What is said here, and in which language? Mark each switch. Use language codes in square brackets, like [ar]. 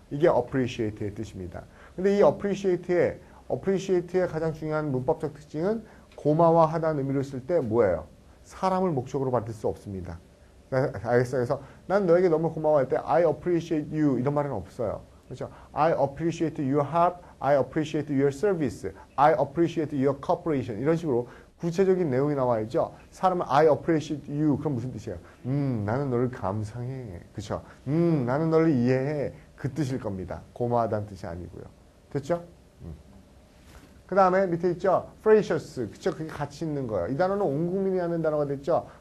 [ko] 이게 appreciate의 뜻입니다. 근데 이 appreciate의 가장 중요한 문법적 특징은 고마워하다는 의미를 쓸 때 뭐예요? 사람을 목적으로 받을 수 없습니다. 알겠어요? 그래서 난 너에게 너무 고마워할 때 [en] I appreciate you [ko] 이런 말은 없어요. 그렇죠? [en] I appreciate your help, I appreciate your service, I appreciate your cooperation [ko] 이런 식으로 구체적인 내용이 나와야죠. 사람은 [en] I appreciate you [ko] 그럼 무슨 뜻이에요? 나는 너를 감상해. 그렇죠? 나는 너를 이해해. 그 뜻일 겁니다. 고마워하다는 뜻이 아니고요. 됐죠? 그 다음에 밑에 있죠? precious. 그쵸? 그게 가치 있는 거예요. 이 단어는 온 국민이 하는 단어가 됐죠?